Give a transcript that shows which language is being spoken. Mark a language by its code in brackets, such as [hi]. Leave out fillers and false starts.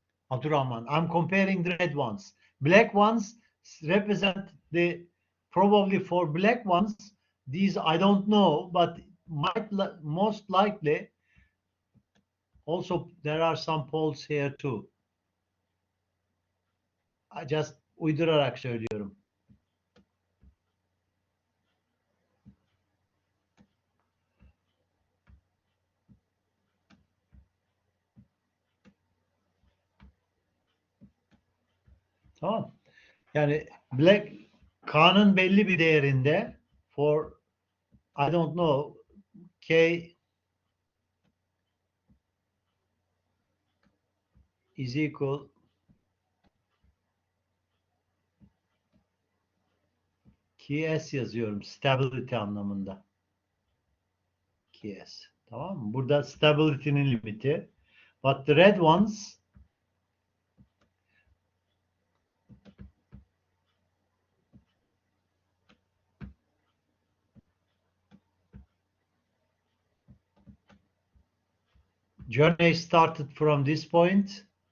[en] Abdurrahman, I'm comparing the red ones. Black ones represent the, probably for black ones, these I don't know, but most likely also there are some poles here too. [tr] Just uydurarak söylüyorum. Tamam. Yani black K'nın belli bir değerinde [en] for I don't know K is equal [tr] KS yazıyorum stability anlamında. KS. Tamam mı? Burada stability'nin limiti. [en] But the red ones journey started from this point.